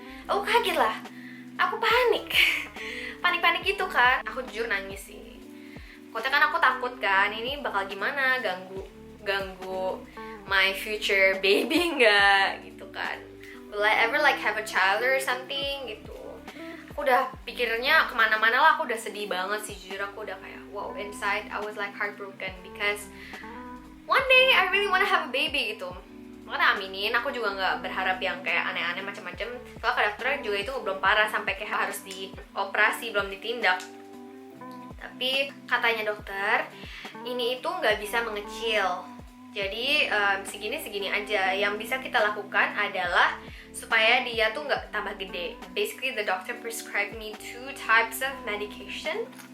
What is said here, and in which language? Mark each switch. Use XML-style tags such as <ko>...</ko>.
<id>Aku kaget lah, aku panik. Panik gitu kan, aku jujur nangis sih. Pokoknya kan aku takut kan, ini bakal gimana, ganggu</id> <en>my future baby</en> <id>nggak gitu kan.</id> <en>Will I ever like have a child or something</en> <id>gitu. Aku udah pikirnya kemana-mana lah, aku udah sedih banget sih jujur. Aku udah kayak</id> <en>wow, inside I was like heartbroken because one day I really wanna have a baby</en> <id>gitu. Makanya aminin, aku juga nggak berharap yang kayak aneh-aneh macam-macam. Soalnya ke dokternya juga itu belum parah sampai kayak harus dioperasi, belum ditindak. Tapi katanya dokter, ini itu nggak bisa mengecil. Jadi segini aja. Yang bisa kita lakukan adalah supaya dia tuh nggak tambah gede.</id> <en>Basically the doctor prescribed me 2 types of medication.</en>